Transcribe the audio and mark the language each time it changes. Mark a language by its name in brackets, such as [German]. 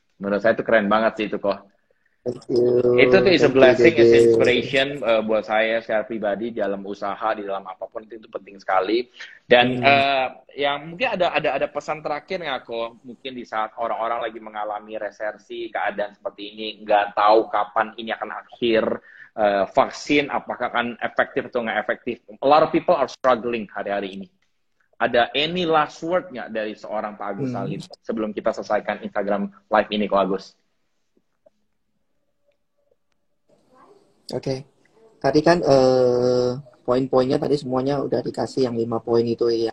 [Indonesian] Menurut saya itu keren banget sih itu kok. Itu tuh is a blessing, is inspiration buat saya secara pribadi dalam usaha, di dalam apapun itu penting sekali. Dan yang mungkin ada pesan terakhir nggak kok, mungkin di saat orang-orang lagi mengalami resesi, keadaan seperti ini, nggak tahu kapan ini akan akhir, vaksin apakah akan efektif atau nggak efektif. [English] A lot of people are struggling hari-hari ini. [Indonesian] Ada any last word nggak dari seorang Pak Agus Salim sebelum kita selesaikan Instagram live ini, Ko Agus? Oke. Tadi kan poin-poinnya tadi semuanya udah dikasih yang 5 poin itu ya.